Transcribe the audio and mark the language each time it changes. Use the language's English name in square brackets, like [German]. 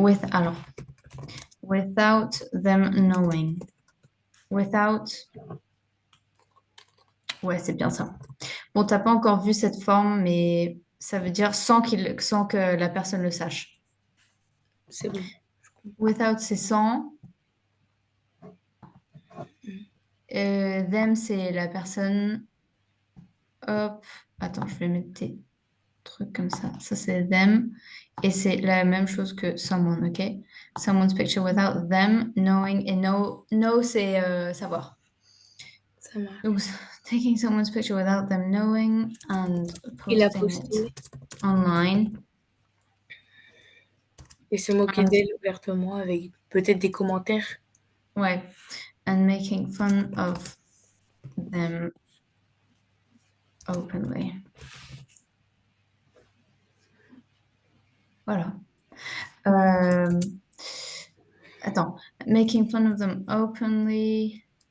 [English] Alors, without them knowing. [French] Without, ouais, c'est bien ça. Bon, t'as pas encore vu cette forme, mais ça veut dire sans que la personne le sache. C'est bon. Without, c'est sans. Them, c'est la personne. Hop. Attends, je vais mettre des trucs comme ça. Ça, c'est them. Et c'est la même chose que someone, ok? [English] Someone's picture without them knowing. [French] Et know, c'est savoir. Ça marche. [English] Donc, taking someone's picture without them knowing and [French] Et la [English] posting it [French] poster [English] online. [French] et se moquer [English] And, [French] d'elle ouvertement avec peut-être des commentaires. ouais. [English] And making fun of them openly. [French] Voilà. Euh, attends. [English] Making fun of them openly.